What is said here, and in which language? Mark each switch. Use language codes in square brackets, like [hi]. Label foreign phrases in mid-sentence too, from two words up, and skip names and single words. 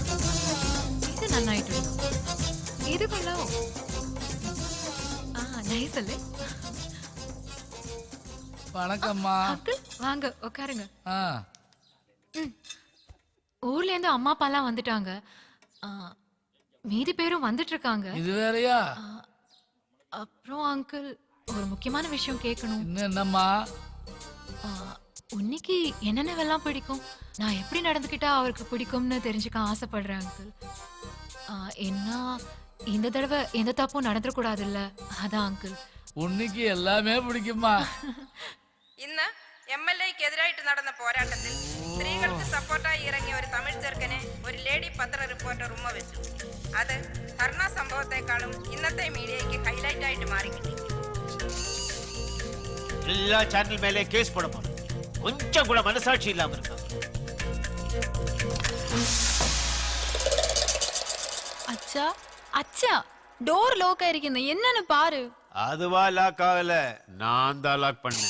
[ml] ഇത് നന്നായിട്ടുണ്ട്. ഇത് കൊള്ളാവോ? നൈസ് അല്ലേ? [ta] வணக்கம்மா. அங்கிள் வாங்க உட்காருங்க. ஊர்ல இருந்து அம்மா அப்பா எல்லாம் வந்துட்டாங்க. மீதி பேரும் வந்துட்டு இருக்காங்க. இது வேறயா? அப்புறம் அங்கிள் ஒரு முக்கியமான விஷயம் கேட்கணும். என்னம்மா? உன்னிக்கு என்னென்னவெல்லாம் பிடிக்கும், நான் எப்படி நடந்துக்கிட்டா அவருக்கு பிடிக்கும்னு தெரிஞ்சுக்க ஆசைப்படுறேன் அங்கிள். என்ன இந்த தடவை எந்த தப்பும் நடந்துடக்கூடாதுல்ல, அதான் அங்கிள். உன்னிக்கு எல்லாமே பிடிக்குமா? [ml] ഇന്ന് MLAക്ക് എതിരായിട്ട് നടന്ന പോരാട്ടത്തിൽ സ്ത്രീകൾക്ക് സപ്പോർട്ടായി ഇറങ്ങിയ ഒരു തമിഴ് ചെറുക്കനെ ഒരു ലേഡി പത്ര റിപ്പോർട്ടർ ഉമ്മ വെച്ചു. അത് ധർണ സംഭവത്തെക്കാളും ഇന്നത്തെ മീഡിയയ്ക്ക് ഹൈലൈറ്റ് ആയിട്ട് മാറിക്കിട്ടി. [ta] எல்லா சேனல் மேலே கேஸ் போட போறோம். கொஞ்சம் கூட மனசாட்சி இல்லாம இருக்காங்க. அச்சா அச்சா டோர் லாக் ஆயிருக்குன்னு என்னன்னு பாரு. அதுவா லாக் ஆகல, நான் தான் லாக் பண்ணேன்.